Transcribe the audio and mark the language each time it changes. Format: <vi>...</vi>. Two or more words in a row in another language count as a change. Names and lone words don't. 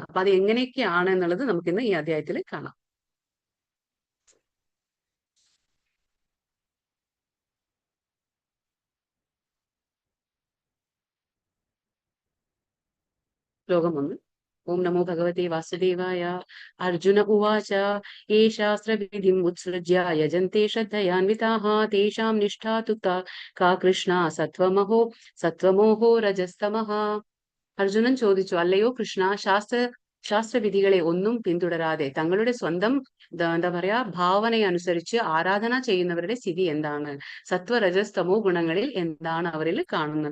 <ml>അപ്പൊ അത് എങ്ങനെയൊക്കെയാണ് എന്നുള്ളത് നമുക്കിന്ന് ഈ അധ്യായത്തിൽ കാണാം. ശ്ലോകം 1.</ml> <sa>ॐ नमो भगवते वासुदेवाय। अर्जुन उवाच ये शास्त्रविधिम् उत्सृज्य यजन्ते श्रद्धयान्विताः तेषां निष्ठा तु का कृष्णा सत्वमोहो रजस्तमः.</sa> <ml>അർജുനൻ ചോദിച്ചു, അല്ലയോ കൃഷ്ണ, ശാസ്ത്രവിധികളെ ഒന്നും പിന്തുടരാതെ തങ്ങളുടെ സ്വന്തം എന്താ പറയാ ഭാവനയനുസരിച്ച് ആരാധന ചെയ്യുന്നവരുടെ സ്ഥിതി എന്താണ്? സത്വരജസ്തമോ ഗുണങ്ങളിൽ എന്താണ് അവരിൽ കാണുന്നത്?</ml>